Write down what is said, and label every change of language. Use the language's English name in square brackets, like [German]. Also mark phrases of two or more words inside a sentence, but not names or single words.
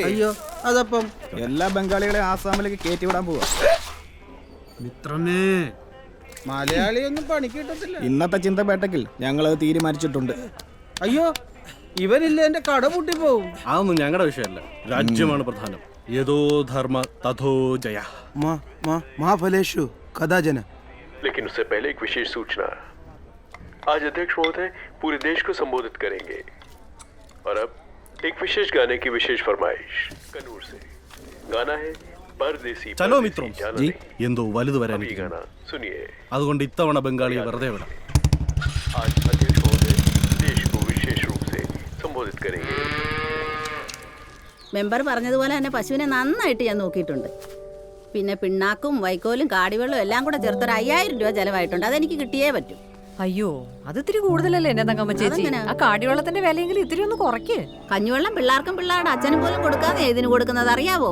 [Malayalam] അയ്യോ, അതപ്പം എല്ലാ ബംഗാളികളെ ആസാമിലേക്ക് കയറ്റി വിടാൻ പോവാ. മിത്രമേ, മലയാളിയൊന്നും പണിക്ക് കിട്ടത്തില്ല. ഇന്നത്തെ ചിന്തപേട്ടക്കിൽ ഞങ്ങളത് തീരുമാനിച്ചിട്ടുണ്ട്. അയ്യോ, ഇവനില്ല എന്റെ കട പൂട്ടിപ്പോവും. അതൊന്നും ഞങ്ങളുടെ വിഷയമല്ല, രാജ്യമാണ് പ്രധാനം. [Sanskrit] यतो धर्म ततो जय. महाफलेषु कदाचन. [Hindi] लेकिन उससे पहले एक विशेष सूचना। आज अध्यक्ष महोदय पूरे देश को संबोधित करेंगे और अब एक विशेष गाने की विशेष फरमाइश कन्नूर से। गाना है परदेसी। चलो मित्रों, [Malayalam] എന്തോ വലുത് വരാൻ [Hindi] गाना सुनिए। [Malayalam] അതുകൊണ്ട് ഇത്തവണ ബംഗാളിയെ വെറുതെ വിടാം. [Hindi] आज अध्यक्ष महोदय देश को विशेष रूप से संबोधित करेंगे। [Malayalam] മെമ്പർ പറഞ്ഞതുപോലെ തന്നെ പശുവിനെ നന്നായിട്ട് ഞാൻ നോക്കിയിട്ടുണ്ട്. പിന്നെ പിണ്ണാക്കും വൈക്കോലും കാടിവെള്ളവും എല്ലാം കൂടെ ചേർത്തൊരു 5000 രൂപ ചെലവായിട്ടുണ്ട്. അതെനിക്ക് കിട്ടിയേ പറ്റൂ. അയ്യോ, അത് ഇത്തിരി കൂടുതലല്ലേ എന്റെ തങ്കമ്മ ചേച്ചി? ആ കാടിവെള്ളത്തിന്റെ വിലയെങ്കിലും ഇത്തിരി ഒന്ന് കുറയ്ക്ക്. കഞ്ഞിവെള്ളം പിള്ളേർക്കും പിള്ളേരുടെ അച്ഛനും പോലും കൊടുക്കാതെ ഇതിന് കൊടുക്കുന്നത് അറിയാവോ?